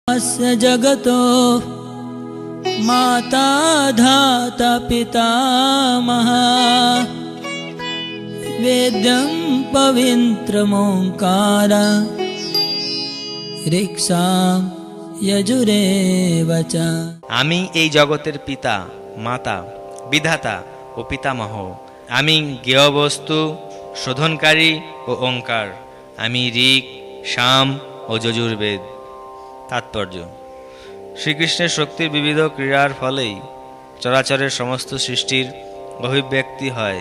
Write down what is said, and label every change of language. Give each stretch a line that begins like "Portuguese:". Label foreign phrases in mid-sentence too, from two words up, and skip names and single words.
Sanskrit: अस्य जगतो माता धाता पितामहः वेद्यं पवित्रमोङ्कार ऋक्सां यजुरेव च।
Bangla: आमी এই জগতের পিতা মাতা বিধাতা ও পিতামহ। আমি জ্ঞেয় বস্তু শোধনকারী ও ওঙ্কার। আমি ঋক্ সাম ও যজুর্বেদ। তাৎপর্য: শ্রীকৃষ্ণের শক্তির বিবিধ ক্রীড়ার ফলেই চরাচরের সমস্ত সৃষ্টির অভিব্যক্তি হয়।